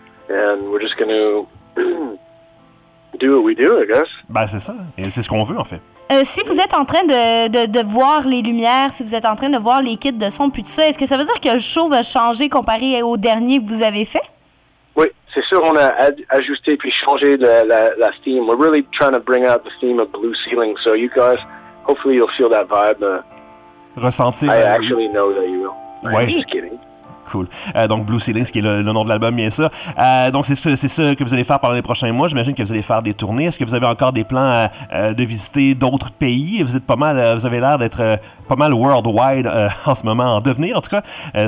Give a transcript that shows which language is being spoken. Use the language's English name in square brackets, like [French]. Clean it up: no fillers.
[English] And we're just going to do what we do, I guess. [French] Ben, c'est ça. Et c'est ce qu'on veut, en fait. Si vous êtes en train de voir les lumières, si vous êtes en train de voir les kits de son, puis tout ça, est-ce que ça veut dire que le show va changer comparé au dernier que vous avez fait? Oui, c'est sûr, on a ajusté puis changé la theme. [English] We're really trying to bring out the theme of Blue Ceiling, so you guys, hopefully you'll feel that vibe. [French] Ressentir. [English] I actually know that you will. [French] Ouais. [English] Just kidding. Cool. [French] Donc, Blue Ceiling, ce qui est le nom de l'album, bien sûr. Donc, c'est ce que vous allez faire pendant les prochains mois. J'imagine que vous allez faire des tournées. Est-ce que vous avez encore des plans de visiter d'autres pays? Vous êtes pas mal, vous avez l'air d'être pas mal worldwide en ce moment, en devenir, en tout cas.